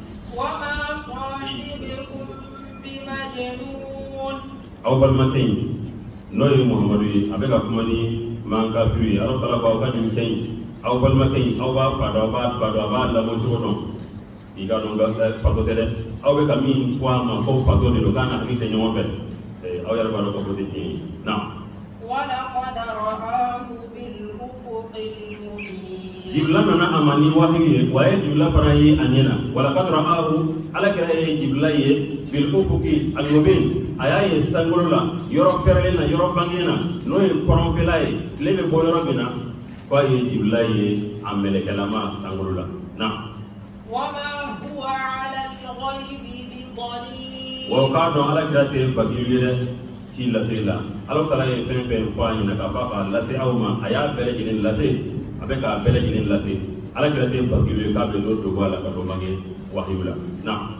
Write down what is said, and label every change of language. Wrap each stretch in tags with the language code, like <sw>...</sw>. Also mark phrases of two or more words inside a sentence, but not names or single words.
<bm>aw balimakɛ in n'o ye muhamadu ye a bɛ ka kuma ni mankafiru ye ala taala b'aw ka nin cɛ in aw balimakɛ in aw b'a fa dɔn aw b'a ba dɔn a b'a lamɔ cogo dɔn i ka dɔn fato tɛ dɛ aw bɛ ka min fɔ a ma ko fato de don k'a na hakili tɛ ɲɔgɔn fɛ aw yɛrɛ b'a dɔn k'a fɔ tɛ tiɲɛ ye na. jibila nana a ma ni wahiyu ye wa a ye jibila fana ye a ɲɛ na</bm> <ar>ولقد رآه</ar> <bm>ala kɛra ye jibila ye</bm> <ar>بالأفق المبين</ar> <bm>a y'a ye sankolo la yɔrɔ pɛrɛlen na yɔrɔ bangenen na n'o ye kɔrɔnfɛla ye tile bɛ bɔ yɔrɔ min na k'a ye jibila ye a mɛlɛkɛlama sankolo la na. wa k'a dɔn ala kɛra tɛ bakiyu ye dɛ ci lase la ala taala ye fɛn fɛn fɔ a ɲɛna k'a fɔ a b'a lase aw ma a y'a bɛɛ lajɛlen lase a bɛ k'a bɛɛ lajɛlen lase ala kɛra tɛ bakiyu ye k'a bɛ n'o dogo a la ka dɔ bange wahiyu la na.</bm>